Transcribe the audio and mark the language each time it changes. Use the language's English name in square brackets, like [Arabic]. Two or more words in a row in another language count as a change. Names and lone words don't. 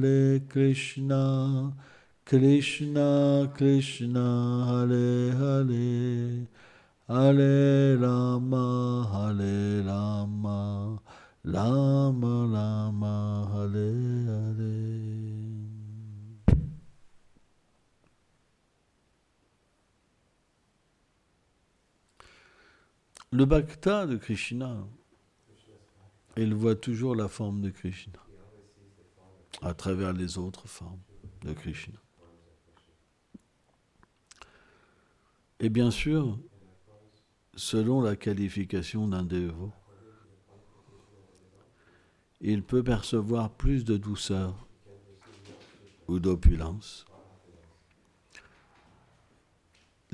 [Sanskrit] Krishna Krishna Hare Hare Hare Rama Rama Rama Hare Hare. [French] Le bhakta de Krishna, il voit toujours la forme de Krishna à travers les autres formes de Krishna. Et bien sûr, selon la qualification d'un dévot, il peut percevoir plus de douceur ou d'opulence.